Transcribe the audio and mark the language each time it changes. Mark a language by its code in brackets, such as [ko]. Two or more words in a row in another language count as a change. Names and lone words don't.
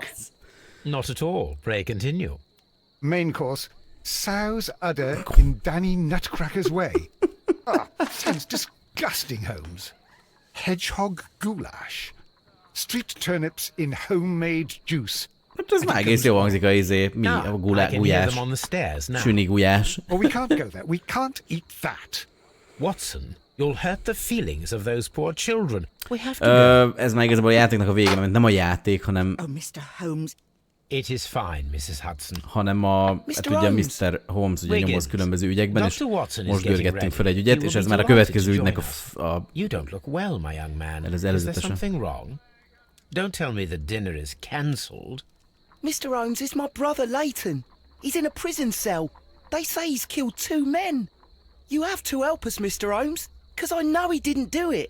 [en] Not at all. Pray continue. Main course, sow's udder in Danny Nutcracker's way. Sounds disgusting, Holmes. Hedgehog goulash, street turnips in homemade juice. [hu] Hát ez már egész jó hangzik a [en] I can hear [hu] gulyás, [en] them on the stairs now. [hu] süni gulyás. [en] Well, we can't go there. We can't eat that. Watson, you'll hurt the feelings of those poor children. We have to go. [hu] Ez már igazából a játéknak a vége, mert nem a játék, hanem, [en] Oh, Mr. Holmes, It is fine, Mrs. Hudson. [hu] hanem hát ugye [en] Holmes. Mr. [hu] Holmes ugye nyomoz különböző ügyekben, és [en] Dr. Watson is [hu] most [en] getting [hu] görgettünk fel [en] ready. [hu] egy ügyet, [en] He [hu] és [en] will [hu] ez [en] be [hu] már a [en] delighted [hu] következő [en] to [hu] ügynek [en] join [hu] a [en] us. You don't look well, my young man. [hu] Ez [en] Is there [hu] előzetese. [en] something wrong? Don't tell me the dinner is cancelled. Mr. Holmes is my brother Leighton. He's in a prison cell. They say he's killed 2 men. You have to help us, Mr. Holmes, because I know he didn't do it.